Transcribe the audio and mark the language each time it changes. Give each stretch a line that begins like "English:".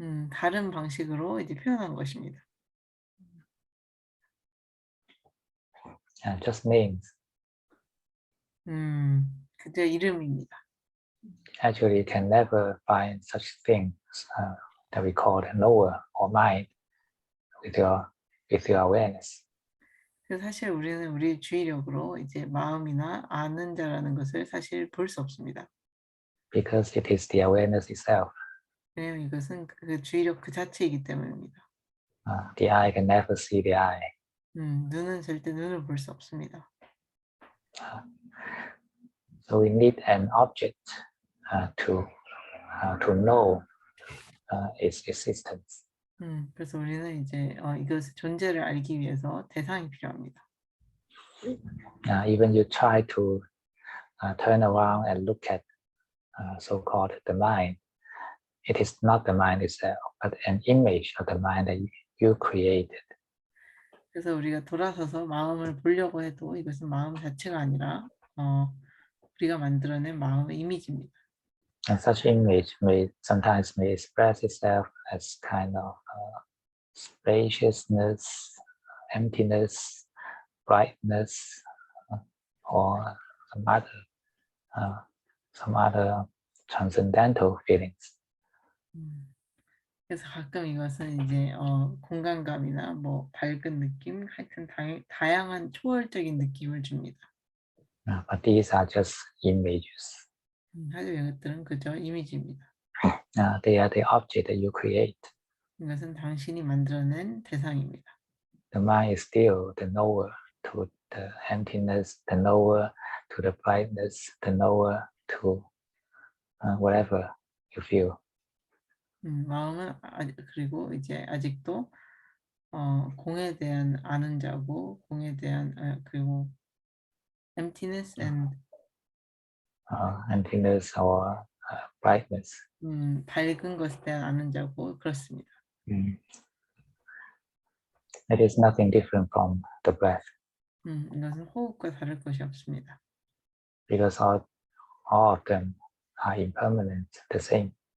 Korean: 다른 방식으로 이제 표현한 것입니다.
English: Just names.
Korean: 그저 이름입니다.
English: Actually, you can never find such things that we call the knower or mind with your awareness.
Korean: 그래서 사실 우리는 우리 주의력으로 이제 마음이나 아는 자라는 것을 사실 볼 수 없습니다.
English: Because it is the awareness itself.
Korean: 왜냐하면 이것은 그 주의력 그 자체이기 때문입니다.
English: The eye can never see the eye.
Korean: 눈은 절대 눈을 볼 수 없습니다.
English: So we need an object to know its existence.
Korean: 그래서 우리는 이제 이것의 존재를 알기 위해서 대상이 필요합니다.
English: Even you try to turn around and look at so-called the mind, it is not the mind itself, but an image of the mind that you created.
Korean: 그래서 우리가 돌아서서 마음을 보려고 해도 이것은 마음 자체가 아니라 우리가 만들어낸 마음의 이미지입니다.
English: And such image may sometimes express itself as kind of spaciousness, emptiness, brightness, or some other transcendental feelings.
Korean: 그래서 가끔 이것은 이제 공간감이나 뭐 밝은 느낌, 하여튼 다양한 초월적인 느낌을 줍니다.
English: But these are just images.
Korean: 하지만 이것들은 그저 이미지입니다.
English: They are the object that you create.
Korean: 이것은 당신이 만들어낸 대상입니다.
English: The mind is still the knower to the emptiness, the knower to the brightness, the knower to whatever you feel.
Korean: 마음은 그리고 이제 아직도 공에 대한 아는 자고 공에 대한 그리고
English: emptiness and emptiness or brightness.
Korean: 밝은 것에 대한 아는 자고 그렇습니다.
English: It is nothing different from the breath.
Korean: 이것은 호흡과 다를 것이 없습니다.
English: Because all of them are impermanent, the same.